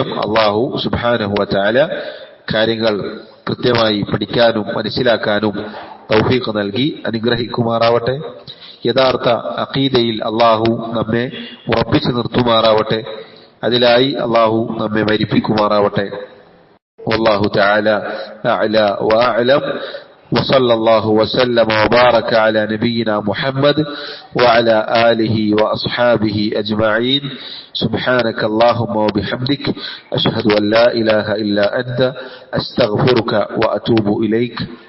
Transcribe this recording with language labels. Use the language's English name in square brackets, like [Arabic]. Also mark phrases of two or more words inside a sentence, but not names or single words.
[Malayalam] അള്ളാഹു [Arabic] سبحانه وتعالى [Malayalam] കാര്യങ്ങൾ കൃത്യമായി പഠിക്കാനും മനസ്സിലാക്കാനും തൗഫീഖ് നൽകി അനുഗ്രഹിക്കുമാറാവട്ടെ. യഥാർത്ഥ അഖീദയിൽ അള്ളാഹു നമ്മെ ഉറപ്പിച്ചു നിർത്തുമാറാവട്ടെ. അതിലായി അള്ളാഹു നമ്മെ മരിപ്പിക്കുമാറാവട്ടെ. [Arabic] والله تعالى أعلى وأعلم. وصلى الله وسلم وبارك على نبينا محمد وعلى آله وأصحابه أجمعين. سبحانك اللهم وبحمدك أشهد أن لا إله إلا أنت أستغفرك وأتوب إليك.